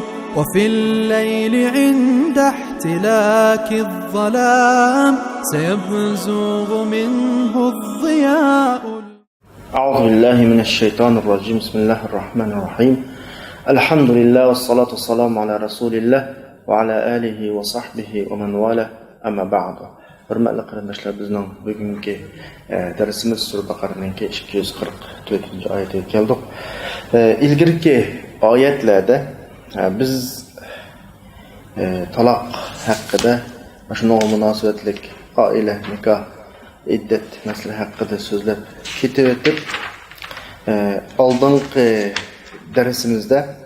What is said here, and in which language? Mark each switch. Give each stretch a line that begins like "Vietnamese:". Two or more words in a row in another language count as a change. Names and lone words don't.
Arabic: وفي الليل عند احتلاك الظلام سيبزغ منه الضياء. أعوذ بالله من الشيطان الرجيم. بسم الله الرحمن الرحيم. الحمد لله والصلاة والسلام على رسول الله وعلى آله وصحبه ومن والاه. أما بعد.
Uzbek: Hürmetli kardeşler, bizning bugungi dersimiz Sura Baqaraning 244 oyatiga keldik. Ilgirki oyatlarda biz taloq haqida, shunga munosabatlik oila, nikoh, iddat masala haqida so'zlab ketib o'tib, oldingi darsimizda